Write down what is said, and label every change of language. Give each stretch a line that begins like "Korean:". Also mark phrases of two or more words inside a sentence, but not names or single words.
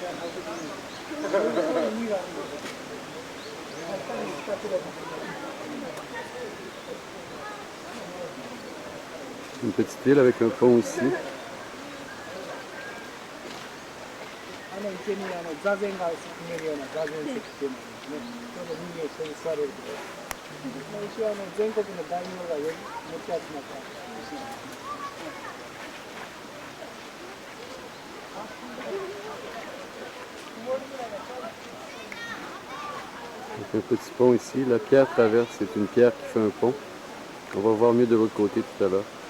French: Une petite île avec un pont ici.
Japanese: 池に座禅が見えるような座禅席っていうのがね、ちょうど人間一緒に座れるところ。一応全国の大名がめっちゃ集まった石なんですね。
French: Donc un petit pont ici. La pierre traverse, c'est une pierre qui fait un pont. On va voir mieux de l'autre côté tout à l'heure.